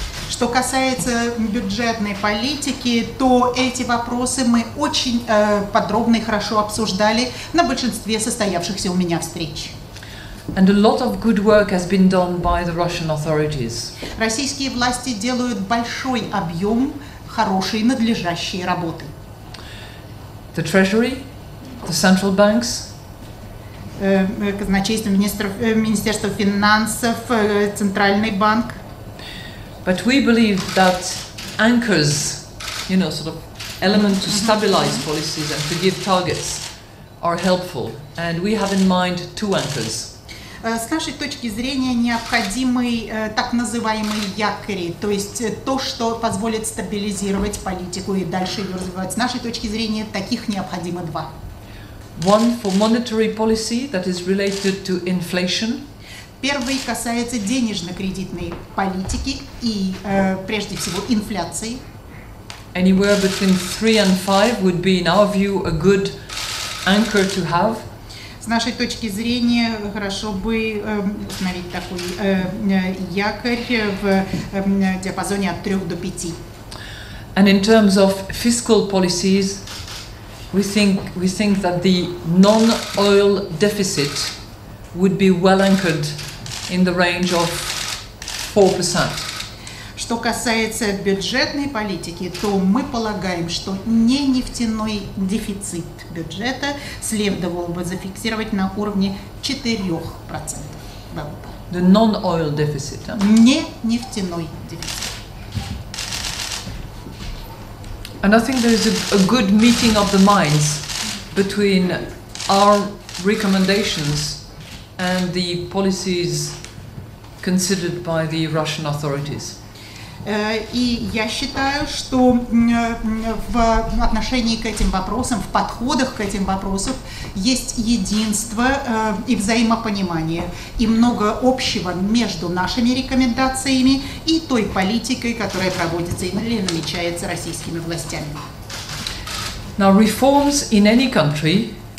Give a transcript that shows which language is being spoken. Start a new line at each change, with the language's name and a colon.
Russian: Что касается бюджетной политики, то эти вопросы мы очень подробно и хорошо обсуждали на большинстве состоявшихся у меня встреч.
English: And a lot of good work has been done by the Russian authorities.
Russian: Российские власти делают большой объем хорошей надлежащей работы.
English: The Treasury, the central banks,
Russian: казначейство, Министерство финансов, Центральный банк.
English: But we believe that anchors, sort of element to stabilize policies and to give targets are helpful. And we have in mind two anchors.
Russian: С нашей точки зрения необходимы так называемые якори, то есть то, что позволит стабилизировать политику и дальше ее развивать. С нашей точки зрения таких необходимо два.
English: One for monetary policy that is related to inflation.
Russian: Первый касается денежно-кредитной политики и прежде всего инфляции.
English: Anywhere between 3 and 5 would be, in our view, a good anchor to have.
Russian: С нашей точки зрения хорошо бы установить такой якорь в диапазоне от 3 до 5.
English: And in terms of fiscal policies, we think that the non-oil deficit would be well anchored in the range of 4%.
Russian: Что касается бюджетной политики, то мы полагаем, что не нефтяной дефицит бюджета следовало бы зафиксировать на уровне 4% ВВП.
English: The non-oil deficit.
Russian: Не нефтяной дефицит.
English: And I think there is a good meeting of the minds between our recommendations and the policies considered by the Russian authorities.
Russian: И я считаю, что в отношении к этим вопросам, в подходах к этим вопросам есть единство и взаимопонимание, и много общего между нашими рекомендациями и той политикой, которая проводится или намечается российскими властями.
English: Now, reforms in any country